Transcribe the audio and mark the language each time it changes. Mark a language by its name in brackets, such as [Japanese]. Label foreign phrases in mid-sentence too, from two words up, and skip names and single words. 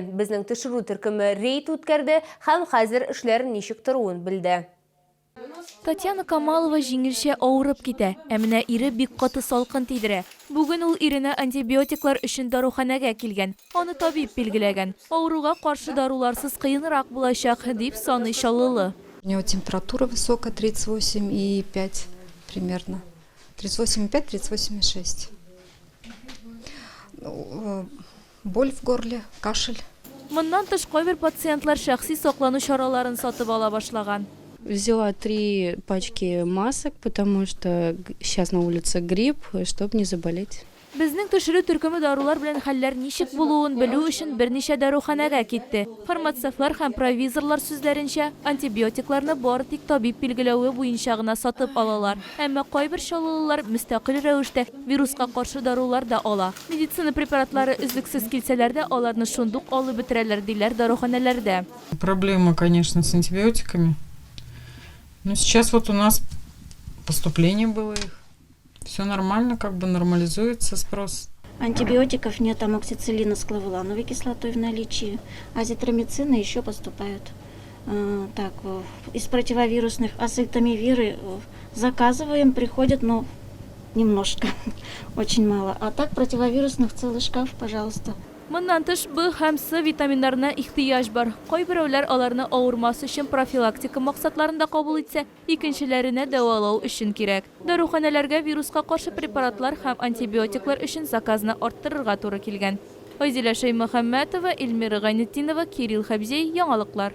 [Tatar] Безнең төшерү төркеме рейд үткәрде һәм хәзер эшләр ничек торуын белде. Татьяна Камалова җиңелчә авырып китә, ә менә ире бик каты салкын тидерә. Бүген ул иренә антибиотиклар өчен даруханәгә килгән. Аны табиб билгеләгән. Авыруга каршы даруларсыз кыенрак булачак дип саный Чаллылы. [Russian] У него температура высокая, 38,5 примерно. 38,5, 38,6. Боль в горле, кашель. [Tatar] Моннан тыш кайбер пациентлар шәхси саклану чараларын сатып ала башлаган. [Russian] Взяла 3 пачки масок, потому что сейчас на улице грипп, чтобы не заболеть. [Tatar] Безнең төшерү төркеме дарулар белән хәлләр ничек булуын белү өчен берничә даруханәгә китте. Фармацевтлар һәм провизорлар сүзләренчә, антибиотикларны бары тик табиб билгеләве буенча гына сатып алалар. Әмма кайбер чаллылар мөстәкыйль рәвештә вируска каршы дарулар да ала. Медицина препаратлары өзлексез килсәләр дә, аларны шундук алып бетерәләр диләр даруханәләрдә. [Russian] Проблема, конечно, с антибиотиками. Но сейчас вот у нас поступление было их. Все нормально, как бы нормализуется спрос. Антибиотиков нет, амоксициллина с клавулановой кислотой в наличии. Азитромицины еще поступают. Из противовирусных азитомивиры заказываем, приходят, но немножко, очень мало. А так противовирусных целый шкаф, пожалуйста. [Tatar] Моннан тыш Б һәм С витаминнарына ихтыяҗ бар. Кайберәүләр аларны авырмасы өчен профилактика максатларында кабул итсә, икенчеләренә дәвалау өчен кирәк. Даруханәләргә вируска каршы препаратлар һәм антибиотиклар өчен заказны арттырырга туры килгән. Айзилә Шәймөхәммәтова, Эльмира Гайнетдинова, Кирилл Хәбзей, яңалыклар.